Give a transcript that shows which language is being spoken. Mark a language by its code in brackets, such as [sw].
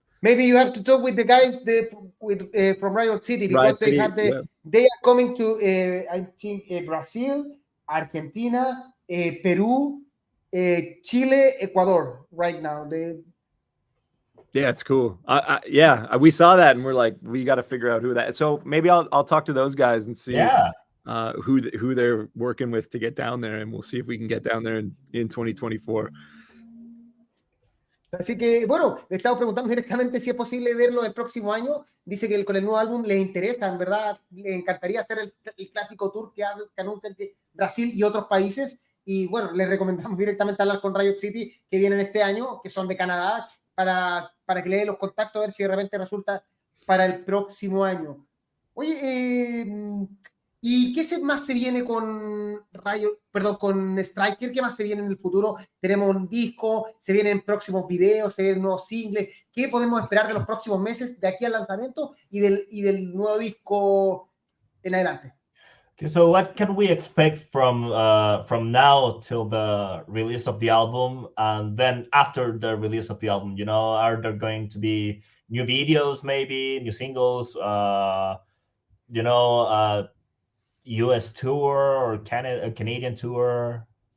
[en] Maybe you have to talk with the guys from Riot City, because they are coming to, I think, Brazil, Argentina, Peru, Chile, Ecuador right now. Yeah, it's cool. Yeah, we saw that and we're like, we got to figure out who that. So maybe I'll talk to those guys and see who they're working with to get down there, and we'll see if we can get down there in 2024. [es] Así que, bueno, le estamos preguntando directamente si es posible verlo el próximo año. Dice que con el nuevo álbum le interesa, en verdad, le encantaría hacer el clásico tour que anuncian Brasil y otros países. Y bueno, le recomendamos directamente hablar con Riot City, que vienen este año, que son de Canadá, para que le dé los contactos, a ver si de repente resulta para el próximo año. Oye, ¿y qué más se viene con con Striker? ¿Qué más se viene en el futuro? Tenemos un disco, se vienen próximos videos, se vienen nuevos singles. ¿Qué podemos esperar de los próximos meses de aquí al lanzamiento y del nuevo disco en adelante? [en] Okay, so what can we expect from now till the release of the album, and then after the release of the album? You know, are there going to be new videos, maybe new singles? You know, US tour or Canadian tour?